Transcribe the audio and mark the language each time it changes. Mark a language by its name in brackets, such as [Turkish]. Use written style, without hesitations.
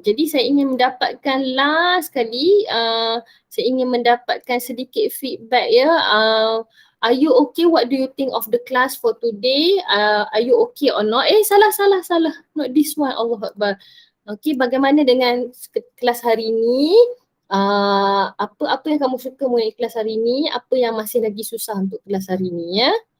[Malay] Jadi saya ingin mendapatkan last kali, saya ingin mendapatkan sedikit feedback ya. [English] Are you okay? What do you think of the class for today? Are you okay or not? [Malay] Salah. [English] Not this one. Allah Akbar. [Malay] Okay, bagaimana dengan kelas hari ini? Apa yang kamu suka mengenai kelas hari ini? Apa yang masih lagi susah untuk kelas hari ini ya?